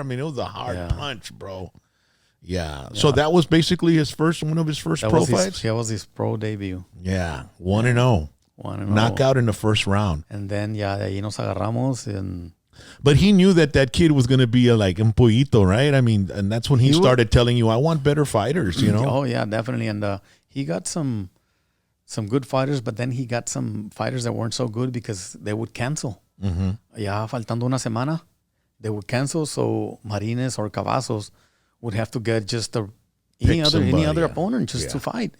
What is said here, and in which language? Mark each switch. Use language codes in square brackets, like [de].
[en] I mean, it was a hard punch, bro. Yeah. So that was basically one of his first pro fights? That was his pro debut. Yeah. 1-0. 1-0. Knockout in the first round. And then, [es] de ahí nos agarramos. [en] But he knew that kid was going to be like [es] un pollito, [en] right? I mean, and that's when he started telling you, I want better fighters, Oh, yeah, definitely. And he got some good fighters, but then he got some fighters that weren't so good because they would cancel. Mm-hmm. [es] Ya faltando una semana, [en] they would cancel. So Marines or Cavazos would have to get just any other opponent just to fight,